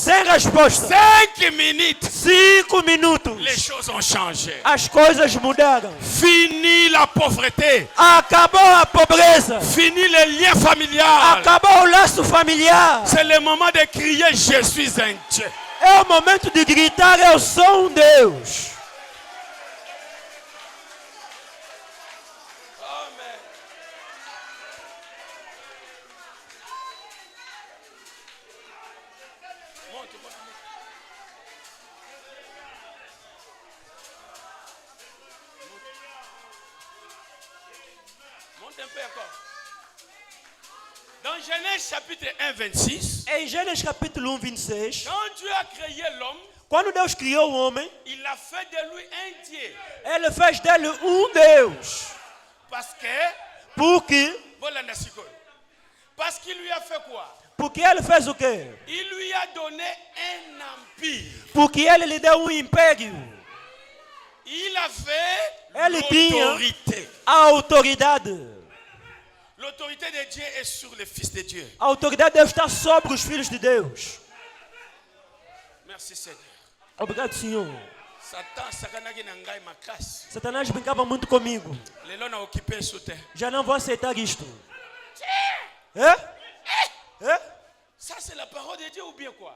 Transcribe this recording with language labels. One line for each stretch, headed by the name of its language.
Portuguese: Sem resposta.
French: 5 minutes.
Portuguese: 5 minutos.
French: Les choses ont changé.
Portuguese: As coisas mudaram.
French: Fini la pauvreté.
Portuguese: Acabou a pobreza.
French: Fini les liens familiaux.
Portuguese: Acabou o laço familiar.
French: C'est le moment de crier je suis un Dieu.
Portuguese: É o momento de gritar, eu sou Deus.
French: Monte un peu encore. Dans Genèse chapitre 1, 26,
Portuguese: Em Gênesis capítulo 1, 26,
French: quand Dieu a créé l'homme,
Portuguese: quando Deus criou o homem,
French: il a fait de lui un Dieu.
Portuguese: ele fez dele Deus.
French: Parce que, voilà, parce qu'il lui a fait quoi?
Portuguese: Porque ele fez o quê?
French: Il lui a donné un empire.
Portuguese: Porque ele lhe deu império.
French: Il avait
Portuguese: Ele tinha
French: l'autorité.
Portuguese: a autoridade.
French: L'autorité de Dieu est sur le Fils de Dieu.
Portuguese: A autoridade de Deus está sobre os filhos de Deus.
French: Merci Seigneur.
Portuguese: Obrigado, Senhor.
Lingala: Satan sakanaki na ngai makasi.
Portuguese: Satanás brincava muito comigo.
Lingala: Lelo na occupé sous terre.
Portuguese: Já não vou aceitar isto. É?
French: Ça c'est la parole de Dieu ou bien quoi?